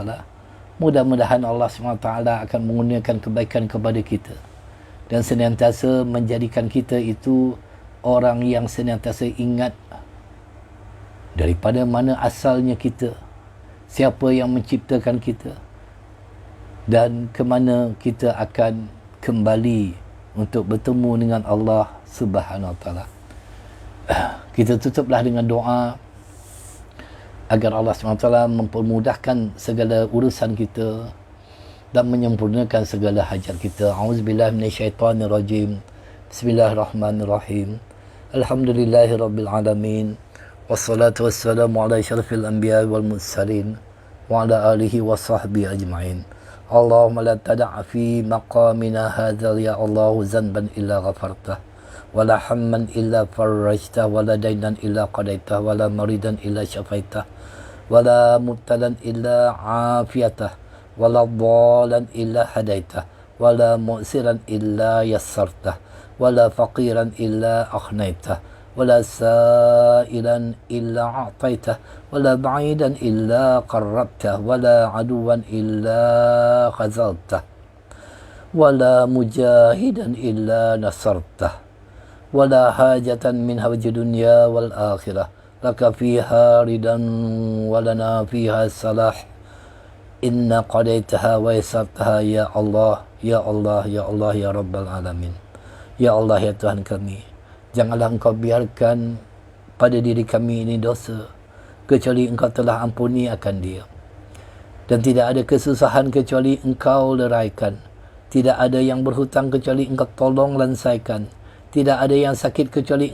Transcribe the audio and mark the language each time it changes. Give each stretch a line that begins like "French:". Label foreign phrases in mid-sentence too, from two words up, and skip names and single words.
Malay: Mudah-mudahan Allah SWT akan mengurniakan kebaikan kepada kita dan senantiasa menjadikan kita itu orang yang senantiasa ingat daripada mana asalnya kita, siapa yang menciptakan kita, dan ke mana kita akan kembali untuk bertemu dengan Allah
Arabic: سبحانه وتعالى.
Malay: Kita tutuplah dengan doa agar Allah SWT mempermudahkan segala urusan kita dan menyempurnakan segala hajat kita.
Arabic: أعوذ بالله من الشيطان الرجيم. بسم الله الرحمن الرحيم. الحمد لله رب العالمين. والصلاة والسلام على أشرف الأنبياء والمرسلين وعلى آله وصحبه أجمعين. اللهم لا تدع في مقامنا هذا يا الله ذنبا إلا غفرته، ولا هما إلا فرجته، ولا دينا إلا قضيته، ولا مريضا إلا شفيته، ولا مبتلى إلا عافيته، ولا ضالا إلا هديته, ولا مؤسرا إلا يسرته ولا فقيرا إلا أغنيته ولا سائلا إلا أعطيته ولا بعيدا إلا قربته ولا عدوا إلا خذلته ولا مجاهدا إلا نصرته ولا حاجة من حوائج الدنيا والآخرة لك فيها رضا ولنا فيها صلاح إن قضيتها ويسرتها يا الله يا الله يا الله يا رب العالمين. يا الله,
Malay: ya Tuhan kami, janganlah Engkau biarkan pada diri kami ini dosa kecuali Engkau telah ampuni akan dia, dan tidak ada kesusahan kecuali Engkau leraikan, tidak ada yang berhutang kecuali Engkau tolong lansaikan, tidak ada yang sakit kecuali